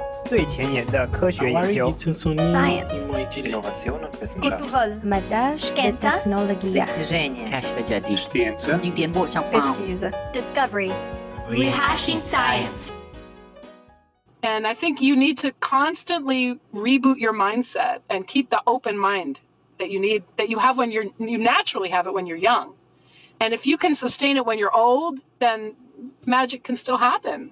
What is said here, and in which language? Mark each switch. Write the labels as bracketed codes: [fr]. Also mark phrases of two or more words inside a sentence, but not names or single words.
[zh] 最前沿的科学研究 [en] Science [it] Innovazione e wissenschaft. [en] Cultural Madash [it] Scienza [pl] Technologia [ru] Достижения [ar] كشف جديد [it] Scienze. [zh] 有点不像 [pt] Pesquisa Discovery [en] Rehashing Science. And I think you need to constantly reboot your mindset and keep the open mind that you have when you naturally have it when you're young. And if you can sustain it when you're old, then magic can still happen.